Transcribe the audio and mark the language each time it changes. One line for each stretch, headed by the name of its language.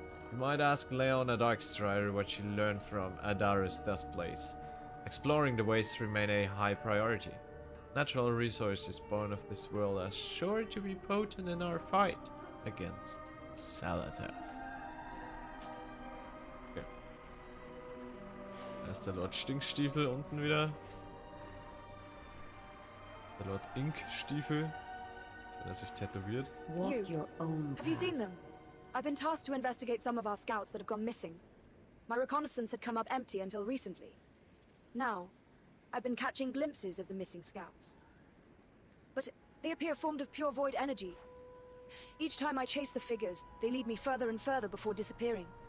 English: You might ask Leona Darkstrider what she learned from Adara's Duskblaze. Exploring the wastes remain a high priority. Natural resources born of this world are sure to be potent in our fight against Xal'atath. Okay.
German: Da ist der Lord Stinkstiefel unten wieder. Der Lord Inkstiefel. Als wenn er sich tätowiert.
English: Have you seen them? I've been tasked to investigate some of our scouts that have gone missing. My reconnaissance had come up empty until recently. Now, I've been catching glimpses of the missing scouts. But they appear formed of pure void energy. Each time I chase the figures, they lead me further and further before disappearing.